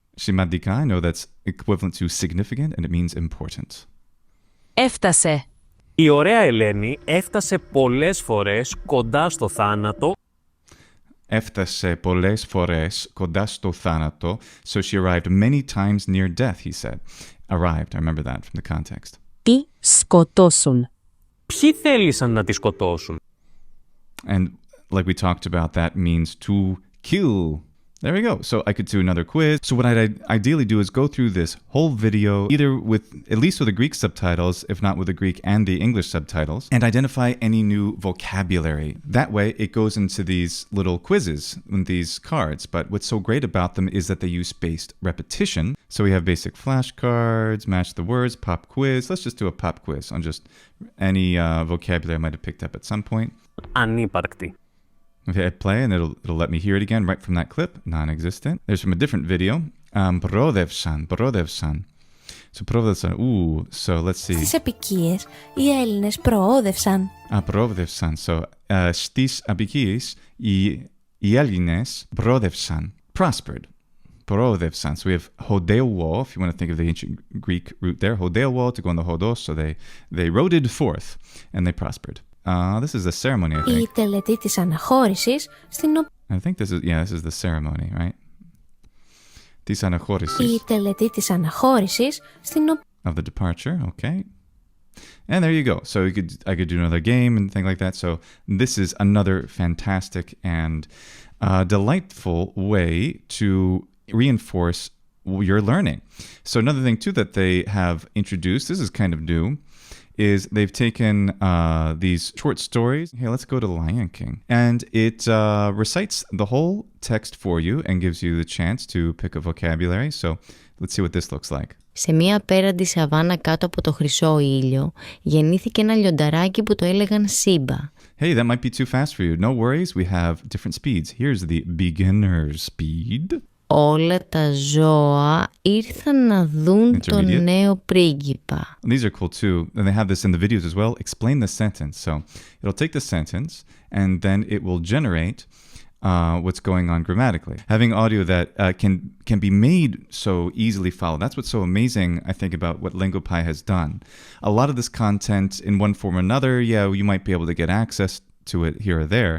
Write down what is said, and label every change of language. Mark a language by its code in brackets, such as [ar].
[el] Σημαντικά, [en] I know that's equivalent to significant and it means important. [el] Έφτασε. Η ωραία Ελένη έφτασε πολλές φορές κοντά στο θάνατο. Έφτασε πολλές φορές κοντά στο θάνατο, [en] so she arrived many times near death, he said. Arrived, I remember that from the context. [el] Τι σκοτώσουν. Ποιοι θέλησαν να τη σκοτώσουν? [en] And like we talked about, that means to kill. There we go. So I could do another quiz. So what I'd ideally do is go through this whole video, either with, at least with the Greek subtitles, if not with the Greek and the English subtitles, and identify any new vocabulary. That way it goes into these little quizzes, in these cards. But what's so great about them is that they use spaced repetition. So we have basic flashcards, match the words, pop quiz. Let's just do a pop quiz on just any vocabulary I might have picked up at some point. [el] Ανύπαρκτη. [en] Okay, I play and it'll let me hear it again right from that clip. Non-existent. There's from a different video. [el] Προόδευσαν. So προόδευσαν. [en] Ooh, so let's see. [el] Στις απικίες οι Έλληνες προόδευσαν. Προόδευσαν. So στις απικίες οι Έλληνες προόδευσαν. [en] Prospered. [el] Προόδευσαν. [en] So we have hodeo wall, if you want to think of the ancient Greek root there. Hodeo wall to go on the hodos. So they roded forth and they prospered. This is the ceremony, I think. [el] Η τελετή της αναχώρησης στην [en] I think this is the ceremony, right? [el] Της αναχώρησης. Η τελετή της αναχώρησης στην [en] Of the departure, okay. And there you go. So I could do another game and things like that. So this is another fantastic and delightful way to reinforce your learning. So another thing too that they have introduced, this is kind of new, is they've taken these short stories. Hey, let's go to Lion King. And it recites the whole text for you and gives you the chance to pick a vocabulary. So let's see what this looks like. [el] Σε μία απέραντη σαβάνα κάτω από το χρυσό ήλιο γεννήθηκε ένα λιονταράκι που το έλεγαν Σύμπα. [en] Hey, that might be too fast for you. No worries, we have different speeds. Here's the beginner speed. [el] Όλα τα ζώα ήρθαν να δουν τον νέο πρίγκιπα. [en] These are cool too. And they have this in the videos as well. Explain the sentence. So it'll take the sentence and then it will generate what's going on grammatically. Having audio that can be made so easily followed. That's what's so amazing, I think, about what Lingopie has done. A lot of this content in one form or another, you might be able to get access to it here or there.